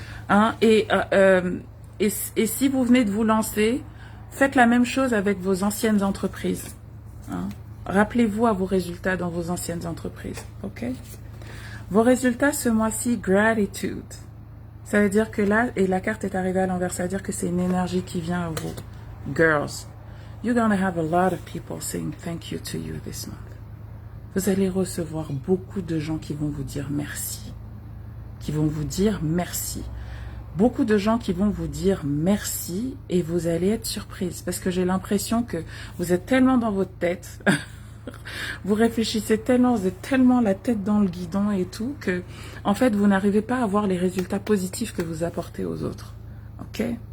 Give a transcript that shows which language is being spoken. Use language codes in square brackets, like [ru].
[fr] Hein, et si vous venez de vous lancer, faites la même chose avec vos anciennes entreprises. Hein. Rappelez-vous à vos résultats dans vos anciennes entreprises. OK? Vos résultats ce mois-ci, gratitude. Ça veut dire que là, et la carte est arrivée à l'envers, ça veut dire que c'est une énergie qui vient à vous. [en] Girls, you're gonna have a lot of people saying thank you to you this month. [fr] Vous allez recevoir beaucoup de gens qui vont vous dire merci. Qui vont vous dire merci. Beaucoup de gens qui vont vous dire merci et vous allez être surprise parce que j'ai l'impression que vous êtes tellement dans votre tête, vous réfléchissez tellement, vous êtes tellement la tête dans le guidon et tout que en fait vous n'arrivez pas à voir les résultats positifs que vous apportez aux autres. OK?